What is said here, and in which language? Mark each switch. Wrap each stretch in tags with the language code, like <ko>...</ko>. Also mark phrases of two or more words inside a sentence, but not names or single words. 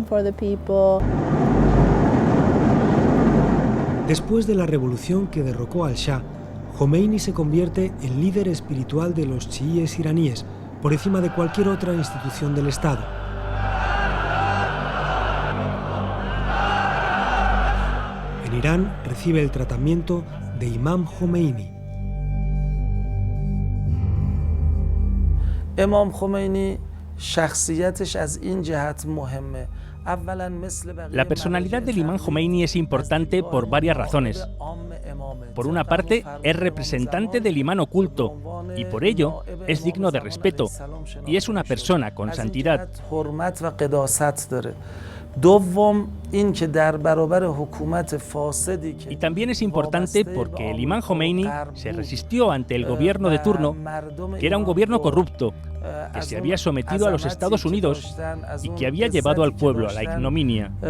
<es>Después de la revolución que derrocó al Shah, Jomeini se convierte en líder espiritual de los chiíes iraníes, por encima de cualquier otra institución del Estado. En Irán recibe el tratamiento de Imam Jomeini.</es> <fa>امام خمینی شخصیتش از این جهت مهمه.</fa> <es>La personalidad del imán Jomeini es importante por varias razones. Por una parte, es representante del imán oculto y por ello es digno de respeto y es una persona con santidad. Y también es importante porque el imán Jomeini se resistió ante el gobierno de turno, que era un gobierno corrupto, que se había sometido a los Estados Unidos y que había llevado al pueblo a la ignominia.</es>